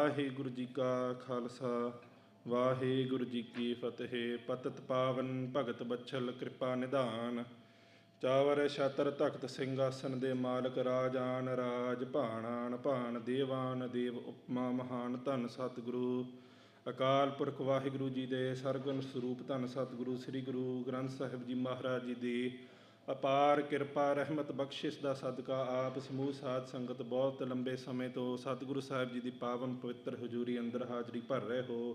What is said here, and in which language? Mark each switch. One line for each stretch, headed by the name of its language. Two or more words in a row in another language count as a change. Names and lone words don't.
Punjabi: ਵਾਹਿਗੁਰੂ ਜੀ ਕਾ ਖ਼ਾਲਸਾ ਵਾਹਿਗੁਰੂ ਜੀ ਕੀ ਫ਼ਤਿਹ। ਪਤਤ ਪਾਵਨ ਭਗਤ ਬਛਲ ਕ੍ਰਿਪਾ ਨਿਧਾਨ ਚਾਵਰ ਛਾਤਰ ਤਖ਼ਤ ਸਿੰਘਾਸਨ ਦੇ ਮਾਲਕ ਰਾਜਾਨ ਰਾਜ ਭਾਣਾਨ ਭਾਣ ਦੇਵਾਨ ਦੇਵ ਉਪਮਾ ਮਹਾਨ ਧੰਨ ਸਤਿਗੁਰੂ ਅਕਾਲ ਪੁਰਖ ਵਾਹਿਗੁਰੂ ਜੀ ਦੇ ਸਰਗੁਣ ਸਰੂਪ ਧੰਨ ਸਤਿਗੁਰੂ ਸ੍ਰੀ ਗੁਰੂ ਗ੍ਰੰਥ ਸਾਹਿਬ ਜੀ ਮਹਾਰਾਜ ਜੀ ਦੀ ਅਪਾਰ ਕਿਰਪਾ ਰਹਿਮਤ ਬਖਸ਼ਿਸ਼ ਦਾ ਸਦਕਾ ਆਪ ਸਮੂਹ ਸਾਧ ਸੰਗਤ ਬਹੁਤ ਲੰਬੇ ਸਮੇਂ ਤੋਂ ਸਤਿਗੁਰੂ ਸਾਹਿਬ ਜੀ ਦੀ ਪਾਵਨ ਪਵਿੱਤਰ ਹਜ਼ੂਰੀ ਅੰਦਰ ਹਾਜ਼ਰੀ ਭਰ ਰਹੇ ਹੋ।